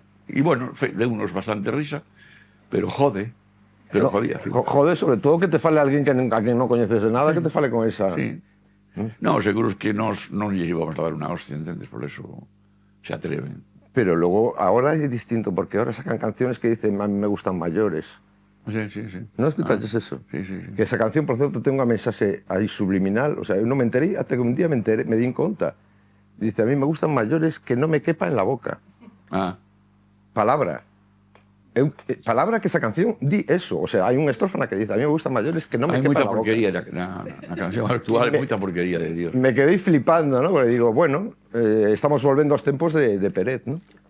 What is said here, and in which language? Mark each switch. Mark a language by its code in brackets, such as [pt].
[gl] E, bueno, deu-nos bastante risa, pero jode. [es] Pero jodía. [gl] Jode, sobre todo, que te fale alguén a quen non coñeces de nada, que te fale con esa... [es] Sí. [gl] Non, seguro que nos lles íbamos a dar unha hostia, entendes? [es] Por eso se atreven. Pero luego, ahora es distinto, porque ahora sacan canciones que dicen: a mí me gustan mayores. Sí. ¿No escuchaste eso? Sí. [gl] Que esa canción, [es] por cierto, [gl] ten unha mensaxe aí subliminal, o sea, eu non me enterei, hasta que un día me di en conta. [es] Dice: a mí me gustan mayores que no me quepa en la boca. [gl] Palabra. Palabra que esa canción di eso, o sea, hai unha estrofa na que dice: [es] a mí me gustan mayores que no me quepa en la boca. [gl] Hai moita porquería na canción actual, moita porquería de Dios. [es] Me quedé flipando, ¿no? [gl] Porque digo, bueno, estamos volviendo aos tempos de Peret, ¿no?